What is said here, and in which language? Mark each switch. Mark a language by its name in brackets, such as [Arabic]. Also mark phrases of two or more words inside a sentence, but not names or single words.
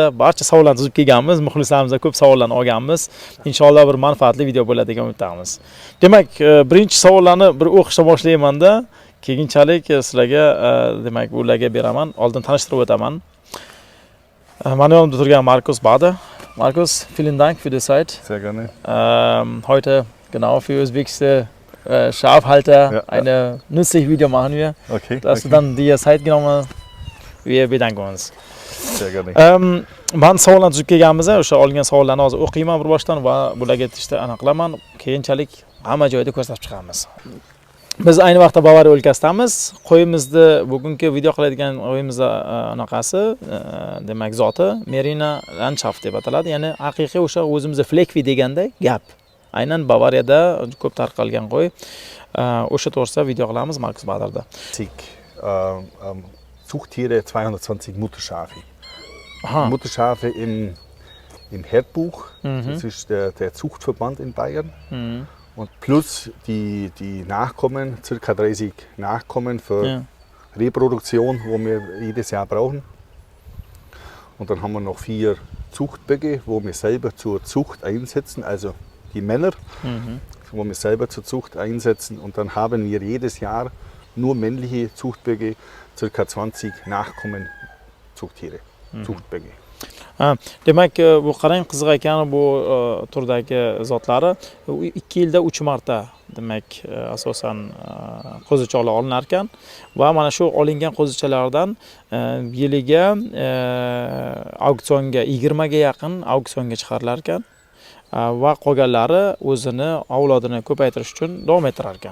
[Uzbek] Barcha savollarni tuzib kelganmiz. Muxlislarimizdan ko'p savollarni olganmiz. Inshaalloh bir manfaatli video bo'ladi degan umiddamiz. Demak, birinchi savollarni bir o'qishdan boshlayman-da, keyinchalik sizlarga demak ularga beraman. Oldin tanishtirib o'taman. Mana yonimda turgan Markus Bader. [German] Markus, vielen Dank für die Zeit. Sehr gerne. Heute genau für özbekische Schafhalter eine nützliche Video machen wir. Okay. Dass du dann dir Zeit genommen hast. Wir bedanken uns. Sehr gerne. [Uzbek] Men savollarni tuzib kelganmiz, o'sha olgan savollarni hozir o'qiyman bir boshdan va bularga tishda aniq qilaman. Keyinchalik hamma joyda ko'rsatib chiqamiz. Biz ayni vaqtda Bavariya o'lkasidamiz. Qo'yimizni bugungi video qiladigan qo'yimiz anaqasi, demak zoti Merina Landschaft deb ataladi. Ya'ni haqiqiy o'sha o'zimizda Flekvi deganday gap. Aynan Bavariyada ko'p tarqalgan qo'y. O'sha to'g'risida video qilamiz Markus Baderda. [German] Zuchttiere 220 Mutterschafe. Mutterschafe im Herdbuch. Das ist der Zuchtverband in Bayern. Und plus die Nachkommen, ca. 30 Nachkommen für Reproduktion, wo wir jedes Jahr brauchen. Und dann haben wir noch 4 Zuchtböcke, wo wir selber zur Zucht einsetzen, also die Männer, wo wir selber zur Zucht einsetzen. Und dann haben wir jedes Jahr nur männliche Zuchtböcke, ca. 20 Nachkommen Zuchttiere, Zuchtböcke. [Uzbek] Demak, bu qarang qiziq ekan bu turdagi zotlari 2 yilda 3 marta demak asosan qo'zichoqlar olinar ekan va mana shu olingan qo'zichalardan yiliga auksionga 20 ga yaqin auksionga chiqarilar ekan va qolganlari o'zini avlodini ko'paytirish uchun davom ettirar ekan.